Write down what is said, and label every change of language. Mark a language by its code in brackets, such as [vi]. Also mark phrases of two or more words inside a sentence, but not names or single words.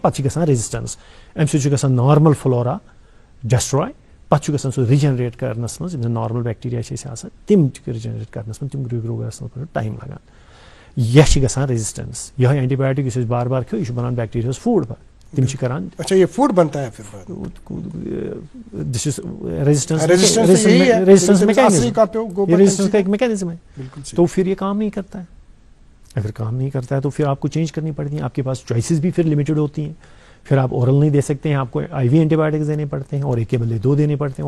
[ks] پتہٕ چھِ گژھان ریزسٹنس، امہِ سۭتۍ چھُ گژھان [en] normal flora [ks] ڈسٹراے، پتہٕ چھُ گژھان سُہ رِجنریٹ کرنس منٛز. یِم زن [en] normal bacteria [ks] چھِ اَسہِ آسان تِم چھِ رِجنریٹ کرنس منٛز، تِم گرو گژھنس منٛز ٹایم لگان. یہِ چھِ گژھان ریزسٹنس. یِہوے اینٹی بایوٹک یُس أسۍ بار بار کھیوٚو، یہِ چھُ بنان بیکٹیریاہس فوڈ. تم چھِ کران. [ur] اچھا یہ فوڈ بنتا ہے پھر [en] this is resistance mechanism [ur] کا ایک میکینزم ہے. تو پھر یہ کام نہیں کرتا ہے. اگر کام نہیں کرتا ہے تو پھر آپ کو چینج کرنی پڑتی ہیں. آپ کے پاس چوائسیز بھی پھر لمیٹڈ ہوتی ہیں. پھر آپ اورل نہیں دے سکتے ہیں، آپ کو IV اینٹی بایوٹکس دینے پڑتے ہیں، اور ایک کے بدلے 2 دینے پڑتے ہیں.